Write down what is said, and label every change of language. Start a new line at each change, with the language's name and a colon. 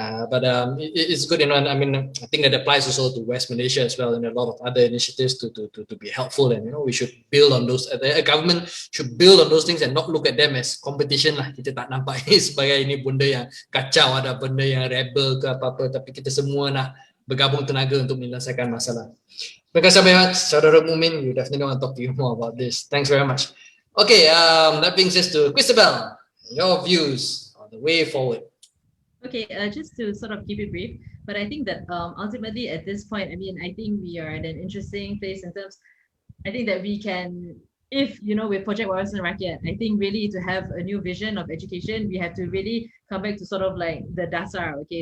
English: But it's good, I mean, I think that applies also to West Malaysia as well, and a lot of other initiatives to be helpful, and we should build on those. The government should build on those things and not look at them as competition lah.
Malay: Kita tak nampak ini sebagai ini benda yang kacau, ada benda yang rebel ke apa-apa, tapi kita semua nak bergabung tenaga untuk menyelesaikan masalah. Terima kasih banyak,
English: Saudara Mukmin. We definitely want to talk to you more about this. Thanks very much. Okay, that brings us to Christabel. Your views on the way forward. Okay, just to sort of keep it brief, but I think that ultimately at this point, I mean, I think we are at an interesting place in terms, I think that we can, if, with Project Wawasan Rakyat, I think really to have a new vision of education, we have to really come back to sort of like the dasar, okay?